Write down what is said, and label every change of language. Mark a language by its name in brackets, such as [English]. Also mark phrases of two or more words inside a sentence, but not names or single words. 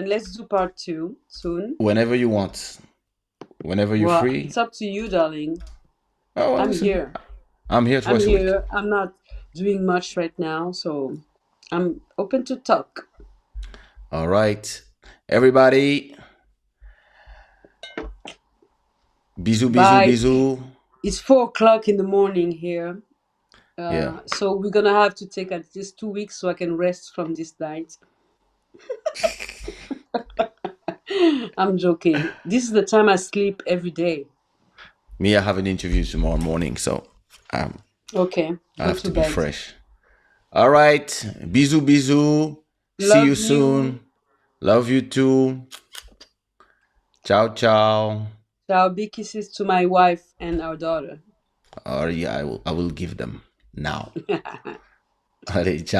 [English] Let's do part 2 soon. Whenever you want. Whenever you're Well, free. it's up to you, darling. Oh, well, I'm listen, here. I'm here twice a week. I'm not doing much right now, so I'm open to talk. All right. Everybody. Bisous, Bye. bisous. It's 4 o'clock in the morning here. Yeah. So we're gonna have to take at least 2 weeks so I can rest from this night. I'm joking. This is the time I sleep every day. Me, I have an interview tomorrow morning, so Okay, I go have to to be bed. fresh. All right. [French] Bisous, bisous. [English] See Love you you. soon. Love you too. [Italian] Ciao, ciao. [English] Ciao, big kisses to my wife and our daughter. Yeah, I will give them now. [French] Allez, ciao.